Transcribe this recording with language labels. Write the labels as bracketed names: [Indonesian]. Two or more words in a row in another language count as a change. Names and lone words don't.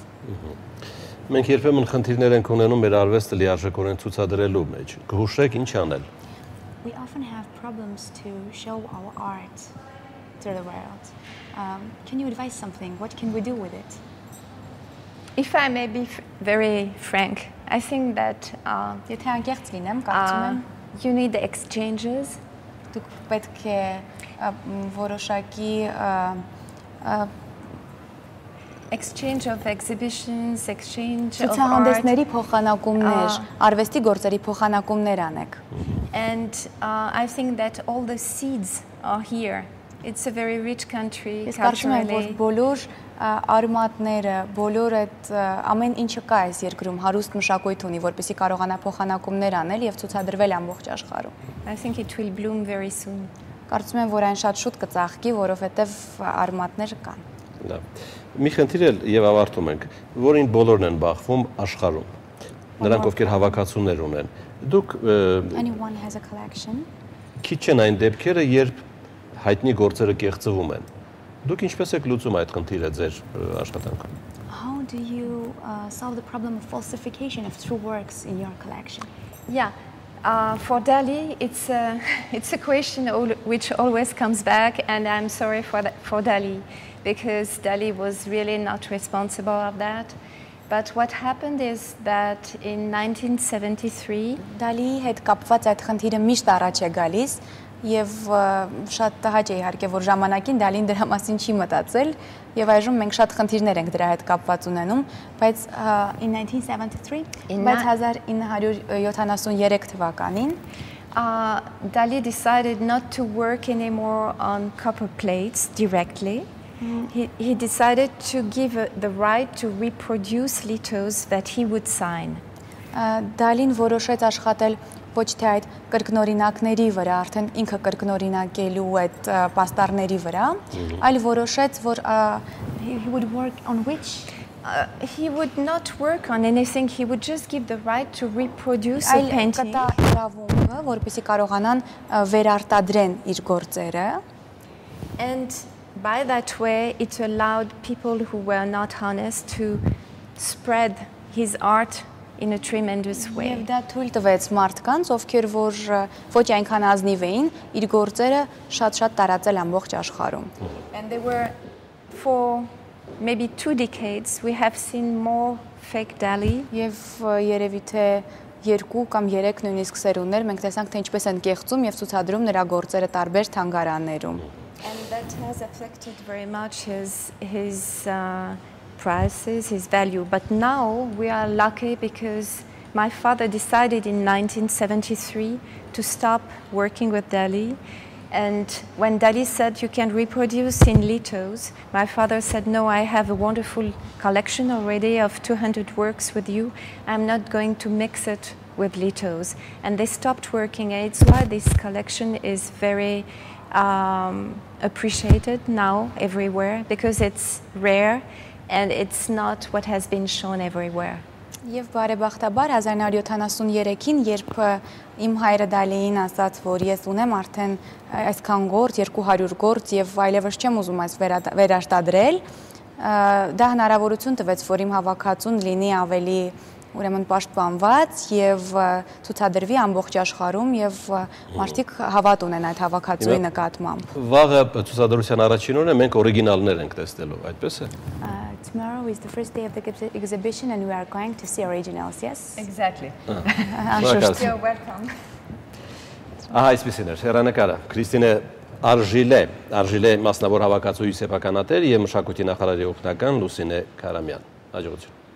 [Armenian] Մենք երբեմն խնդիրներ ենք ունենում մեր արվեստը լիարժեքորեն ցուցադրելու մեջ։ Կհուշեք ինչ անել։ [English] We often have problems to show our art to the world. Can you advise something? What can we do with it? If I may be very frank, I think that [Armenian] Եթե անկեղծ լինեմ, կարծում եմ, [English] you need the exchanges. [Armenian] Դուք պետք է որոշակի [English] Exchange of exhibitions, exchange of art. [Armenian] ցուցահանդեսների փոխանակումներ, արվեստի գործերի փոխանակումներ անեք։ [English] And I think that all the seeds are here. It's a very rich country [Armenian] Ես կարծում եմ, որ [English] culturally. [Armenian] բոլոր արմատները, բոլոր այդ ամեն ինչը կա այս երկրում հարուստ մշակույթ ունի, որպեսզի կարողանա փոխանակումներ անել եւ ցուցադրվել ամբողջ աշխարհում։ [English] I think it will bloom very soon. [Armenian] Կարծում եմ, որ այն շատ շուտ կծաղկի, որովհետեւ արմատները կան։ Լավ։ Մի խնդիր էլ եւ ավարտում ենք, որին բոլորն են բախվում աշխարհում։ Նրանք ովքեր հավաքածուներ ունեն։ Դուք [English] Anyone has a collection? [Armenian] քիչ են այն դեպքերը, երբ հայտնի գործերը կեղծվում են։ Դուք ինչպես եք լուծում այդ խնդիրը ձեր աշխատանքում։ [English] How do you solve the problem of falsification of true works in your collection? Yeah. For Dali, it's a question which always comes back, and I'm sorry for Dali, because Dali was really not responsible of that. But what happened is that in 1973, [Armenian] Դալիի հետ կապված այդ խնդիրը միշտ առաջ է գալիս եւ շատ տհաճ է իհարկե, որ ժամանակին Դալին դրա մասին չի մտածել եւ այժմ մենք շատ խնդիրներ ենք դրա հետ կապված ունենում, բայց [English] In 1973, [Armenian] բայց 1973 թվականին [English] Dali decided not to work anymore on copper plates directly. He decided to give the right to reproduce lithos that he would sign. [Armenian] Դալին որոշեց աշխատել ոչ թե այդ կրկնօրինակների վրա, արդեն ինքը կրկնօրինակելու այդ պաստառների վրա, այլ որոշեց, որ [English] he would work on which? He would not work on anything. He would just give the right to reproduce a painting. [Armenian] Կտա իրավունքը, որպեսզի կարողանան վերարտադրեն իր գործերը։ [English] And by that way, it allowed people who were not honest to spread his art in a tremendous way. [Armenian] Եվ դա թույլ տվեց մարդկանց, ովքեր որ ոչ այնքան ազնիվ էին, իր գործերը շատ-շատ տարածել ամբողջ աշխարհում։ [English] And they were, for maybe 2 decades, we have seen more fake Dali. [Armenian] Եվ երևի թե 2 կամ 3 նույնիսկ սերունդներ մենք տեսանք, թե ինչպես են կեղծում եւ ցուցադրում նրա գործերը տարբեր թանգարաններում։ [English] And that has affected very much his prices, his value. But now we are lucky because my father decided in 1973 to stop working with Dali. And when Dali said you can reproduce in lithos, my father said, no, I have a wonderful collection already of 200 works with you. I'm not going to mix it with lithos. And they stopped working. And it's why this collection is very appreciated now everywhere, because it's rare and it's not what has been shown everywhere. [Armenian] Եվ բարեբախտաբար 1973-ին, երբ իմ հայրը Դալիին ասաց, որ ես ունեմ արդեն այսքան գործ, 200 գործ եւ այլևս չեմ ուզում այս վերարտադրել, դա հնարավորություն տվեց, որ իմ հավաքածուն լինի ավելի ուրեմն պաշտպանված եւ ցուցադրվի ամբողջ աշխարհում եւ մարդիկ հավատ ունեն այդ հավաքածուի նկատմամբ։ Վաղը ցուցադրության առաջին օրը մենք օրիգինալներ ենք տեսնելու, այդպես է։ [English] Tomorrow is the first day of the exhibition and we are going to see originals, yes? Exactly. [Armenian] Անշուշտ։ [English] You're welcome. [Armenian] Ահա այսպեսին էր հեռանկարը Քրիստինե Արժիլե մասնավոր հավաքածուի սեփականատեր եւ մշակույթի նախարարի օգնական Լուսինե Քարամյան։ Հաջողություն։